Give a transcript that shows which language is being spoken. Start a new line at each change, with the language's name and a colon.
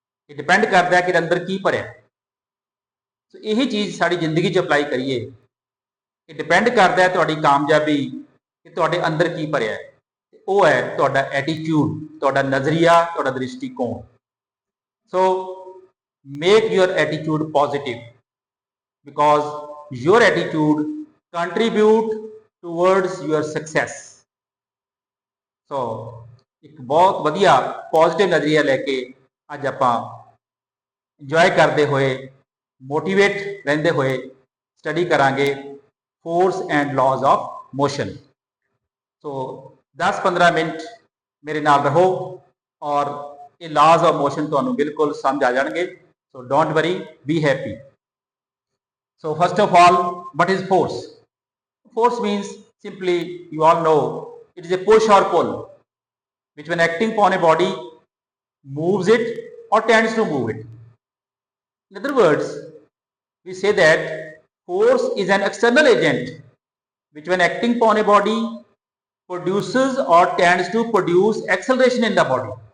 Punjabi: ਇਹ ਡਿਪੈਂਡ ਕਰਦਾ ਹੈ ਕਿ ਇਹਦੇ ਅੰਦਰ ਕੀ ਭਰਿਆ। ਸੋ ਇਹੀ ਚੀਜ਼ ਸਾਡੀ ਜ਼ਿੰਦਗੀ 'ਚ ਅਪਲਾਈ ਕਰੀਏ। ਇਹ ਡਿਪੈਂਡ ਕਰਦਾ ਹੈ ਤੁਹਾਡੀ ਕਾਮਯਾਬੀ ਕਿ ਤੁਹਾਡੇ ਅੰਦਰ ਕੀ ਭਰਿਆ ਹੈ। ਉਹ ਹੈ ਤੁਹਾਡਾ ਐਟੀਟਿਊਡ, ਤੁਹਾਡਾ ਨਜ਼ਰੀਆ, ਤੁਹਾਡਾ ਦ੍ਰਿਸ਼ਟੀਕੋਣ।
English: So make your attitude positive because your attitude contribute towards your success.
Punjabi: So ਇੱਕ ਬਹੁਤ ਵਧੀਆ ਪੋਜ਼ਿਟਿਵ ਨਜ਼ਰੀਆ ਲੈ ਕੇ ਅੱਜ ਆਪਾਂ ਇੰਜੋਏ ਕਰਦੇ ਹੋਏ, ਮੋਟੀਵੇਟ ਰਹਿੰਦੇ ਹੋਏ ਸਟੱਡੀ ਕਰਾਂਗੇ force and ਲਾਜ਼ of motion. So 10-15 minute ਮੇਰੇ ਨਾਲ ਰਹੋ ਔਰ ਇਹ ਲਾਜ਼ ਆਫ ਮੋਸ਼ਨ ਤੁਹਾਨੂੰ ਬਿਲਕੁਲ ਸਮਝ ਆ ਜਾਣਗੇ।
English: So don't worry, be happy. So first of all, what is force? Force means simply, you all know, it is a push or pull, which when acting upon a body moves it or tends to move it. In other words, we say that force is an external agent, which when acting upon a body produces or tends to produce acceleration in the body.